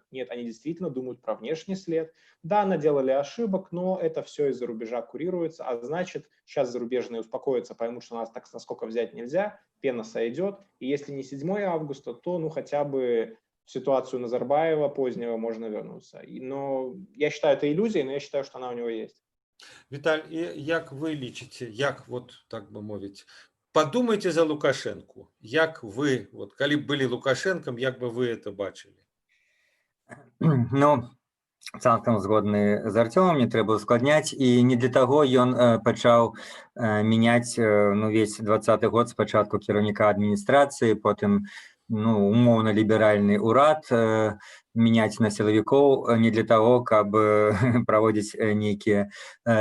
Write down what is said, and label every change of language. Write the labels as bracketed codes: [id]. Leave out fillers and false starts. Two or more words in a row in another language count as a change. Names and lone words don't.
[ru] Нет, они действительно думают про внешний след. Да, наделали ошибок, но это все из-за рубежа курируется, а значит, сейчас зарубежные успокоятся, поймут, что нас так насколько взять нельзя, пена сойдет, и если не 7 августа, то хотя бы в ситуацию Назарбаева позднего можно вернуться. Но я считаю это иллюзией, но я считаю, что она у него есть. [be] Віталь, і як ви лічыце, як вот так бы мовіць, падумайце за Лукашэнку, як вы, вот калі б былі Лукашэнкам, як бы вы это бачылі? Ну, цалкам згодны з Арцёмам, не трэба ускладняць, і не для таго ён пачаў мяняць ну, весь 20-й год спачатку кіраўніка адміністрацыі, потым ну, умоўна ліберальны ўрад мяняць на сілавікоў не для таго, каб праводзіць нейкія рэформы.